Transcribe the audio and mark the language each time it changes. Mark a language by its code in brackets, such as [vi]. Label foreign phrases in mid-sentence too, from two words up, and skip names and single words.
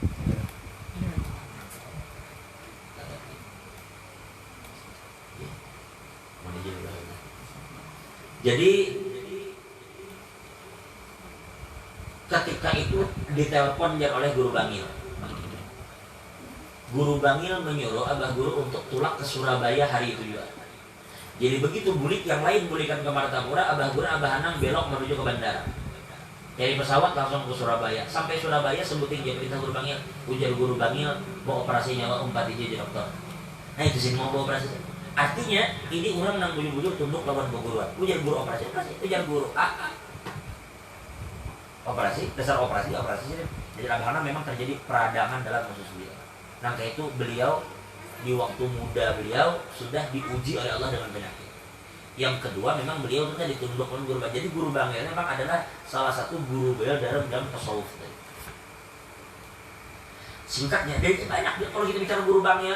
[id] Jadi ketika itu ditelepon oleh guru Bangil. Guru Bangil menyuruh abah guru untuk tulak ke Surabaya hari itu juga. [bjn] Jadi begitu Bulik yang lain bulikan ke Martapura, abah guru Abah Hanang belok menuju ke bandara. [id] Dari pesawat langsung ke Surabaya. Sampai Surabaya sebutin dia perintah guru Bangil. [bjn] Ujar guru Bangil mau operasi nyawa umpat aja dokter. Nah itu sih mau operasi. Artinya ini orang nang bujur-bujur tunduk lawan guruan. Ujar guru operasi. Ujar guru operasi, dasar operasi sih. [id] Jadi Abah Hanang memang terjadi peradangan dalam usus beliau. Nah kayak itu beliau di waktu muda beliau sudah diuji oleh Allah dengan penyakit. Yang kedua memang beliau itu ditunduk oleh guru Bangil. Jadi guru Bangil memang adalah salah satu guru beliau dalam tasawuf. Singkatnya, dari banyak kalau kita bicara guru Bangil.